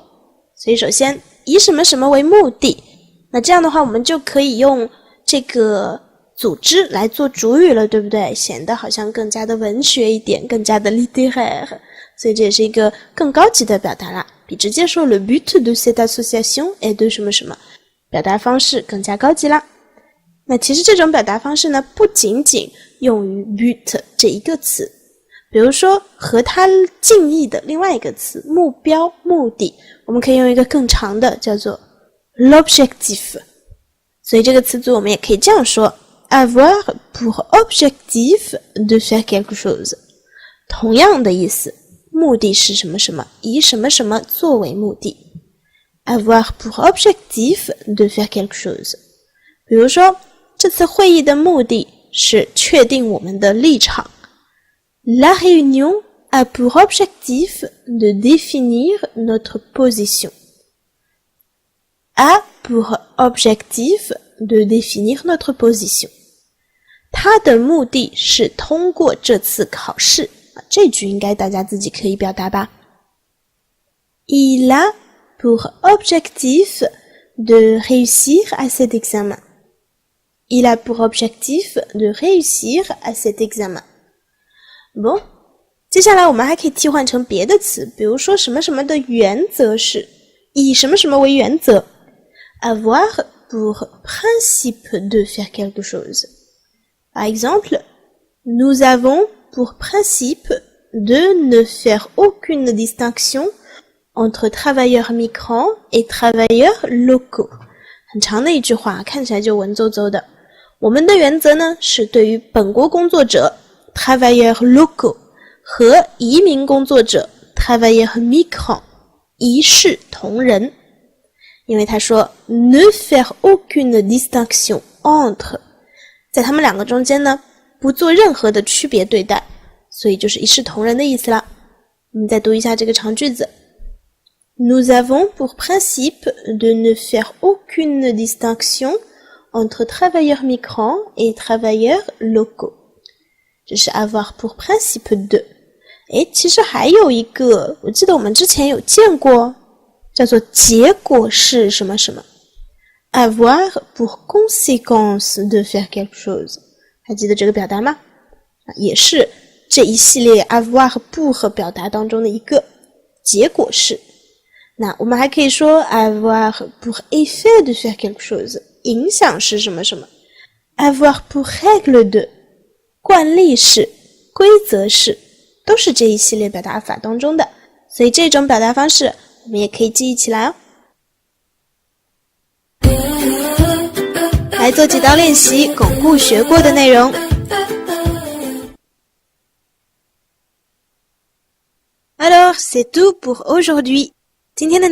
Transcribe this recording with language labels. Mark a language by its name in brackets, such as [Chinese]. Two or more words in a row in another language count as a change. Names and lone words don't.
[Chinese] 所以首先以什么什么为目的，那这样的话我们就可以用这个组织来做主语了，对不对？显得好像更加的文学一点，更加的 littéraire， 所以这也是一个更高级的表达啦，比直接说 [French] le but de cette association est de [Chinese] 什么什么，表达方式更加高级啦。那其实这种表达方式呢，不仅仅用于 but 这一个词，比如说和它近义的另外一个词目标、目的，我们可以用一个更长的叫做 l'objectif。所以这个词组我们也可以这样说 [French] avoir pour objectif de faire quelque chose， [Chinese] 同样的意思，目的是什么什么，以什么什么作为目的， [French] avoir pour objectif de faire quelque chose。 [Chinese] 比如说这次会议的目的是确定我们的立场， [French] La réunion a pour objectif de définir notre position. A pour objectif de définir notre position. [Chinese] 它的目的是通过这次考试。这句应该大家自己可以表达吧。 [French] Il a pour objectif de réussir à cet examen. Il a pour objectif de réussir à cet examen. Bon, [Chinese] 接下来我们还可以替换成别的词，比如说什么什么的原则是，以什么什么为原则 [French] avoir pour principe de faire quelque chose. Par exemple, nous avons pour principe de ne faire aucune distinction entre travailleurs migrants et travailleurs locaux. [Chinese] 很长的一句话，看起来就文绉绉的。我们的原则呢，是对于本国工作者 [French] travailleurs locaux [Chinese] 和移民工作者 [French] travailleurs migrants [Chinese] 一视同仁。因为他说 [French] ne faire aucune distinction entre， [Chinese] 在他们两个中间呢，不做任何的区别对待，所以就是一视同仁的意思啦。我们再读一下这个长句子 [French] Nous avons pour principe de ne faire aucune distinction entre travailleurs migrants et travailleurs locaux. [Chinese] 这是 [French] avoir pour principe de。 [Chinese] 其实还有一个，我记得我们之前有见过，叫做结果是什么什么 [French] avoir pour conséquence de faire quelque chose。 [Chinese] 还记得这个表达吗？也是这一系列 avoir 和 pour 表达当中的一个，结果是。那我们还可以说 [French] avoir pour effet de faire quelque chose， [Chinese] 影响是什么什么 [French] avoir pour règle de， [Chinese] 惯例是，规则是，都是这一系列表达法当中的，所以这种表达方式我们也可以记忆起来哦。来做几道练习，巩固学过的内容。 [French] Alors, c'est tout pour aujourd'hui. [Chinese] 今天的